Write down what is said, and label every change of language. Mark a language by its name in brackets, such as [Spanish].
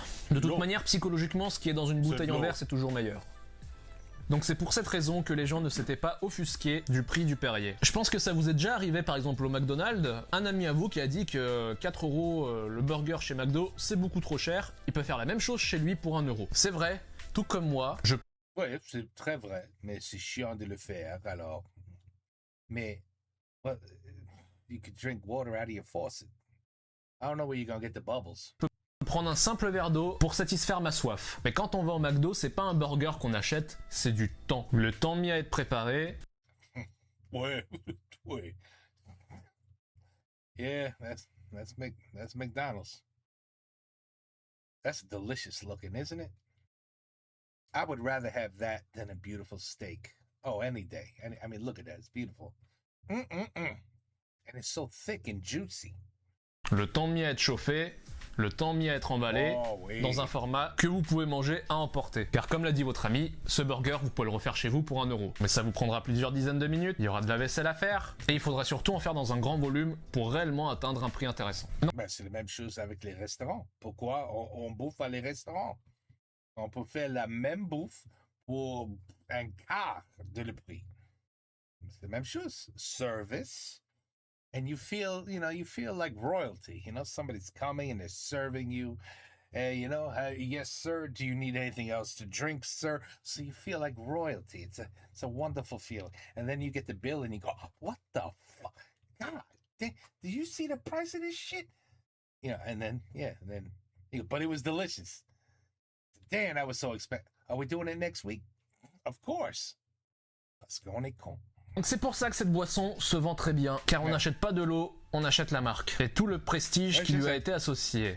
[French] De toute manière, psychologiquement, ce qui est dans une bouteille en verre, c'est toujours meilleur. Donc c'est pour cette raison que les gens ne s'étaient pas offusqués du prix du Perrier. Je pense que ça vous est déjà arrivé par exemple au McDonald's, un ami à vous qui a dit que 4 € le burger chez McDo, c'est beaucoup trop cher, il peut faire la même chose chez lui pour 1 €. C'est vrai, tout comme moi, Oui, c'est très vrai, mais c'est chiant de le faire, alors. [English] Mais, well, you could drink water out of your faucet. I don't know where you're gonna get the bubbles. [French] prendre un simple verre d'eau pour satisfaire ma soif. Mais quand on va au McDo, c'est pas un burger qu'on achète, c'est du temps. Le temps mis à être préparé. Ouais, ouais. [English] Yeah, that's McDonald's. That's delicious looking, isn't it? I would rather have that than a beautiful steak. Oh, any day. I mean, look at that. It's beautiful. And it's so thick and juicy. [French] Le temps mis à être chauffé, le temps mis à être emballé, dans un format que vous pouvez manger à emporter. Car comme l'a dit votre ami, ce burger, vous pouvez le refaire chez vous pour 1 €. Mais ça vous prendra plusieurs dizaines de minutes, il y aura de la vaisselle à faire, et il faudra surtout en faire dans un grand volume pour réellement atteindre un prix intéressant. Ben, c'est la même chose avec les restaurants. Pourquoi on bouffe à les restaurants? On peut faire la même bouffe pour un quart de le prix. C'est la même chose. Service. [English] And you feel like royalty. Somebody's coming and they're serving you. Yes, sir. Do you need anything else to drink, sir? So you feel like royalty. It's a wonderful feeling. And then you get the bill and you go, what the fuck? God, did you see the price of this shit? And then but it was delicious. Damn, that was so expensive. Are we doing it next week? Of course. [French] Parce qu'on est con. Donc c'est pour ça que cette boisson se vend très bien, car on n'achète pas de l'eau, on achète la marque. Et tout le prestige qui lui a été associé.